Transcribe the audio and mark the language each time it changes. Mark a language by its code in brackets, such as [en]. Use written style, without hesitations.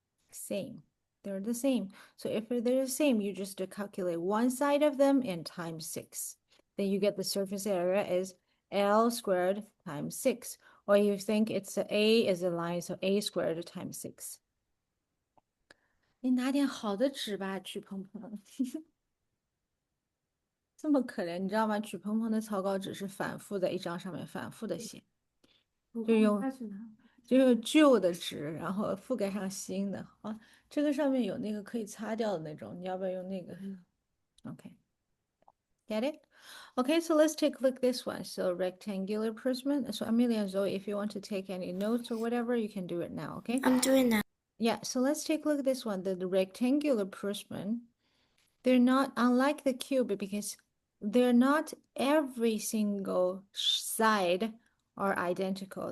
[en] Same. They're the same. So if they're the same, you just calculate one side of them and times 6. Then you get the surface area is L squared times 6. Or you think it's A is a line, so A squared times 6. [zh] 你拿点好的纸吧，曲鹏鹏。这么可怜，你知道吗？曲鹏鹏的草稿纸是反复在一张上面反复的写，就用旧的纸，然后覆盖上新的。啊，这个上面有那个可以擦掉的那种，你要不要用那个？ [en] Okay, get it? Okay, so let's take a look at this one. So rectangular prism. So Amelia and Zoe, if you want to take any notes or whatever, you can do it now, okay? I'm doing that. Yeah, so let's take a look at this one. The rectangular prism, they're not unlike the cube because they're not every single side are identical.